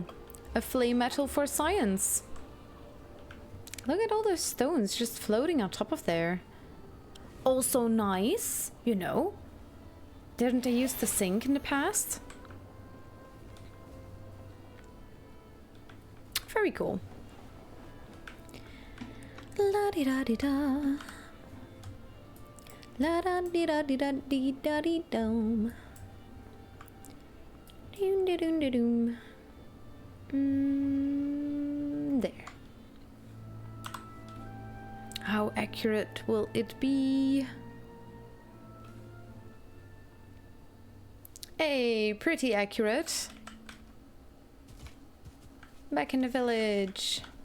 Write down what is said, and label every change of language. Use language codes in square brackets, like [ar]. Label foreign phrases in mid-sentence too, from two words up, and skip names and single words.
[en] A flame metal for science. Look at all those stones just floating on top of there. Also nice, you know. Didn't they use the sink in the past? Very cool. La di da di da. La da di da di da di da di dum. Doom da doom da doom. There. How accurate will it be? Hey, pretty accurate. Back in the village.